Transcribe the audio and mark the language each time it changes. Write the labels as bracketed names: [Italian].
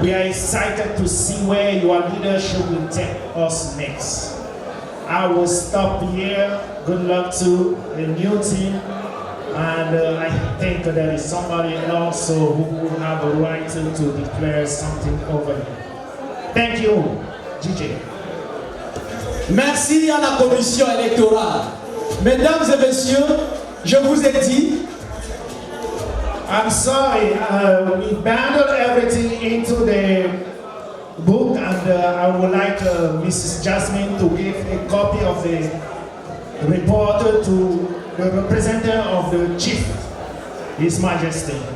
[English] We are excited to see where your leadership will take us next. I will stop here. Good luck to the new team. And I think there is somebody also who will have a right to declare something over here. Thank you, DJ. [French] Merci à la commission électorale. Mesdames et messieurs, je vous ai dit. [English] I'm sorry, we bundled everything into the book, and I would like Mrs. Jasmine to give a copy of the report to the representative of the Chief, His Majesty.